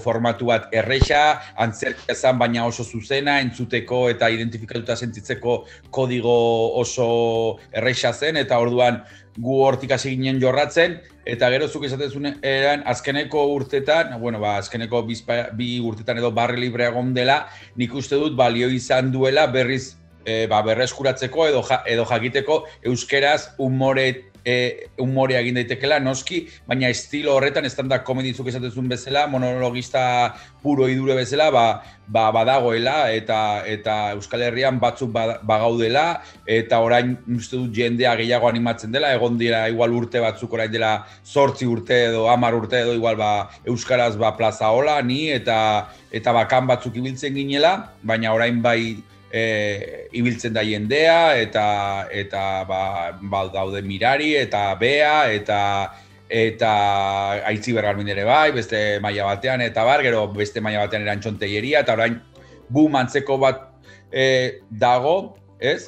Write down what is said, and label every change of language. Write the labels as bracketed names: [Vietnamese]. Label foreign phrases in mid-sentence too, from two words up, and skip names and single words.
[Basque] formatu bat erresa, antzerkia zen baina oso zuzena, entzuteko eta identifikatuta sentitzeko kodigo oso erresa zen, eta orduan gu hortik hasi ginen jorratzen, eta gero zuk esaten zuen eran azkeneko urtetan, azkeneko 2 urtetan edo barre librea egon dela, nik uste dut balio izan duela berriz berreskuratzeko edo jakiteko euskeraz umorea egin daitekela, noski, baina estilo horretan, stand-up comedy zuk esaten zuen bezala, monologista puro idure bezala, badagoela, eta Euskal Herrian batzuk bagaudela, eta orain uste dut jendea gehiago animatzen dela, egon dira igual urte batzuk orain dela 8 urte edo 10 urte edo igual euskaraz Plazaola, ni, eta bakan batzuk ibiltzen ginela, baina orain bai ibiltzen da jendea, eta daude Mirari, eta Bea, eta Aitzi Bergarmin ere bai, beste maila batean, eta gero beste maila batean Erantxon Telleria, eta orain antzeko bat dago, ez?